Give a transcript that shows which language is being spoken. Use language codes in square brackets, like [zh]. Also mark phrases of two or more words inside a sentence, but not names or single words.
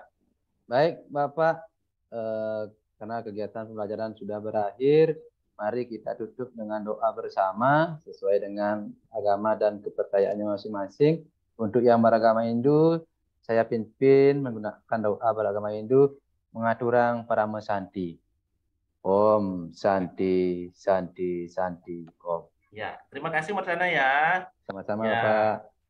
[id] Baik, Bapak. Karena kegiatan pembelajaran sudah berakhir, mari kita tutup dengan doa bersama sesuai dengan agama dan kepercayaannya masing-masing. Untuk yang beragama Hindu, saya pimpin menggunakan doa beragama Hindu [ban] mengaturang parama santi. [sa] Om Santi Santi Santi Om. [id] Ya, terima kasih Mertana ya. Sama-sama Pak.